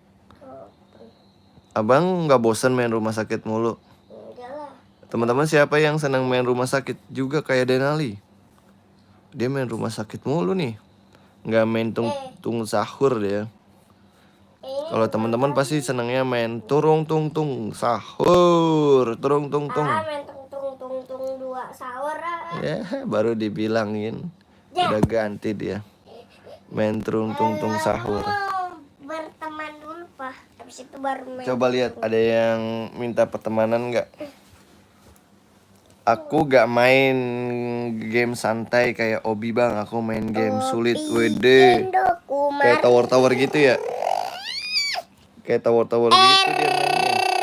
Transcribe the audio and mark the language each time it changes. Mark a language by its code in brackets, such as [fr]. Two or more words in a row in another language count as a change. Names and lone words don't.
[id] Abang nggak bosan main rumah sakit mulu? Teman-teman siapa yang senang main rumah sakit juga kayak Denali? Dia main rumah sakit mulu nih. Nggak main tung sahur dia. Kalau teman-teman pasti senangnya main turung tung tung sahur, turung tung tung. Main tung tung 2 sahur. Ya, baru dibilangin. Udah ganti dia. Main turung tung tung sahur. Berteman dulu, Pak. Habis itu baru main. Coba lihat ada yang minta pertemanan nggak? Aku gak main game santai kayak Obi, Bang. Aku main game sulit, WD. Kayak tower-tower gitu ya. Kayak tower-tower gitu dia mainnya.